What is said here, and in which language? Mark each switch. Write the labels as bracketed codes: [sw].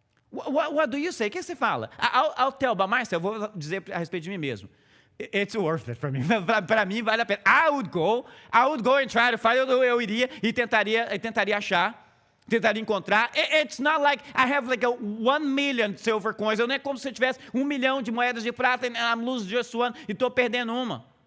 [en] What do you say? [pt] O que você fala? [en] I'll tell by myself. [pt] Eu vou dizer a respeito de mim mesmo. [en] It's worth it for me. [pt] Para mim vale a pena. [en] I would go and try to find. [pt] Eu iria e tentaria achar, tentaria encontrar. [en] It's not like I have like a 1 million silver coins. [pt] Não é como se eu tivesse 1 milhão de moedas de prata [en] and I'm losing just one [pt] e estou perdendo uma.